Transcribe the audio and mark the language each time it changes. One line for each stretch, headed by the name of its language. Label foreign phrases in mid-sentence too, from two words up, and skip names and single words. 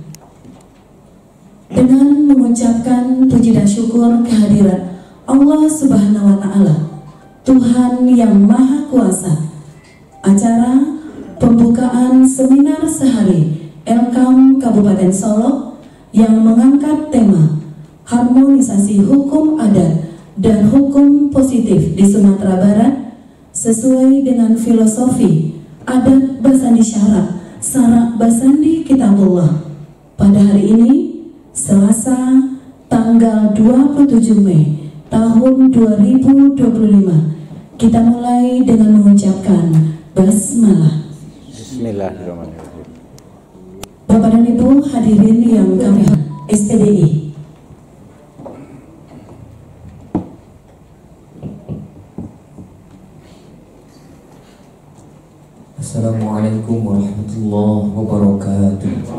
Indonesian: Dengan mengucapkan puji dan syukur kehadiran Allah
Arabic: Subhanahu wa Ta'ala,
Indonesian: Tuhan yang Maha Kuasa, acara pembukaan seminar sehari Elkam Kabupaten Solo yang mengangkat tema harmonisasi hukum adat dan hukum positif di Sumatera Barat sesuai dengan filosofi
Minangkabau: adat basandi syarak sarak basandi kitabullah.
Indonesian: Pada hari ini Selasa tanggal 27 Mei tahun 2025, kita mulai dengan mengucapkan basmalah. Bismillahirrahmanirrahim. Bapak dan Ibu hadirin yang kami hormati, SPDI.
Arabic: Assalamualaikum warahmatullahi wabarakatuh.